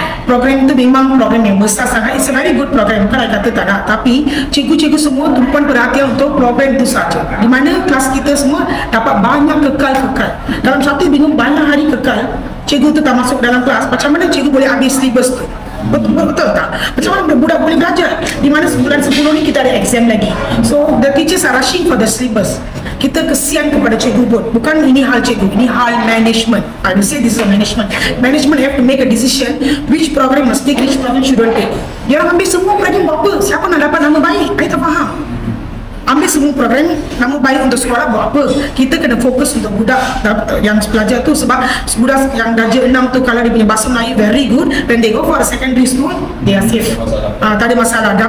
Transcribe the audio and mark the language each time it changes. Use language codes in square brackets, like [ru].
[ms] Program itu memang program yang besar sangat. [en] It's a very good program, [ms] bukan saya kata tak nak, tapi cikgu-cikgu semua tumpuan perhatian untuk program itu saja, di mana kelas kita semua dapat banyak kekal. Dalam satu minggu banyak hari kekal, cikgu tu tak masuk dalam kelas, macam mana cikgu boleh habis syllabus tu? Betul tak? Macam mana budak boleh belajar? Di mana sebulan sebelum ni kita ada exam lagi. [en] So the teachers are rushing for the syllabus. [ms] Kita kesian kepada cikgu pun. Bukan ini hal cikgu, ini hal management. [en] I will say this is a management. Management have to make a decision which program must take, which program shouldn't take. [ms] Dia orang ambil semua program buat apa? Siapa nak dapat nama baik? Saya tak faham. Ambil semua program nama baik untuk sekolah buat apa? Kita kena fokus untuk budak yang pelajar tu, sebab budak yang darjah 6 tu kalau dia punya bahasa Melayu [en] very good, when they go for a secondary school they are safe. [ms] Tak ada masalah.